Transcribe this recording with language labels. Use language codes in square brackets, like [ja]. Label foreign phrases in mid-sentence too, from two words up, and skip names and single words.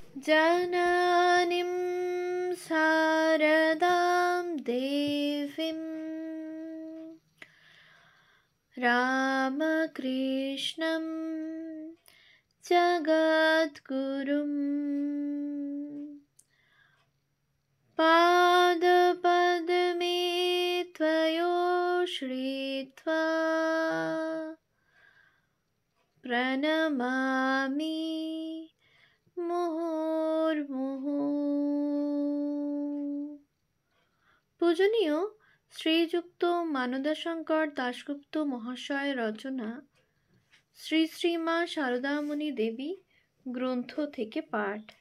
[sa] जननीं शारदां देवीं रामकृष्णं जगद्गुरुं पादपद्मे त्वयोश्रित्वा प्रणमामि মুহুর্মুহু। [bn] পূজনীয় শ্রীযুক্ত মানদাশঙ্কর দাশগুপ্ত মহাশয় রচনা শ্রী শ্রী মা শারদামণি দেবী গ্রন্থ থেকে পাঠ।